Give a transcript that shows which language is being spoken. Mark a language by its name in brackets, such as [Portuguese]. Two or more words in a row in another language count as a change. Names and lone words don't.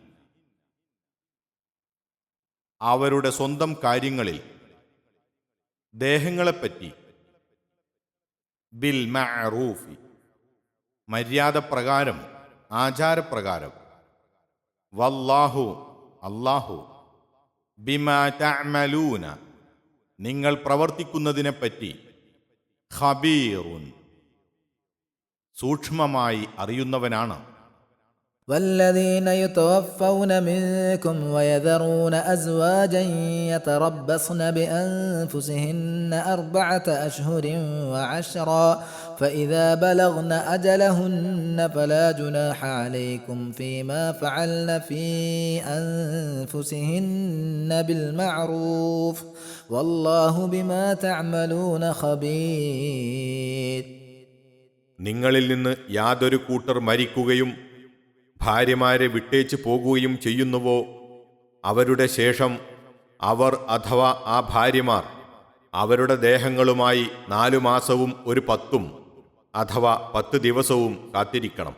[Malayalam] അവരുടെ സ്വന്തം കാര്യങ്ങളിൽ, ദേഹങ്ങളെപ്പറ്റി, [Arabic] بالمعروف, [Malayalam] മര്യാദപ്രകാരം, ആചാരപ്രകാരം, വല്ലാഹു, അല്ലാഹു, [Arabic] بما تعملون, [Malayalam] നിങ്ങൾ പ്രവർത്തിക്കുന്നതിനെപ്പറ്റി, ഖബീറുൻ, സൂക്ഷ്മമായി അറിയുന്നവനാണ്. [Arabic] والذين يتوفون منكم ويذرون أزواجا يتربصن بأنفسهن 4 أشهر وعشرا فإذا بلغن أجلهن فلا جناح عليكم فيما فعلن في أنفسهن بالمعروف والله بما تعملون خبير. [Malayalam] നിങ്ങളിൽ നിന്ന് യാതൊരു കൂട്ടർ മരിക്കുകയും ഭാര്യമാരെ വിട്ടേച്ച് പോകുകയും ചെയ്യുന്നുവോ, അവരുടെ ശേഷം അവർ അഥവാ ആ ഭാര്യമാർ അവരുടെ ദേഹങ്ങളുമായി 4 മാസവും ഒരു 10 അഥവാ 10 ദിവസവും കാത്തിരിക്കണം.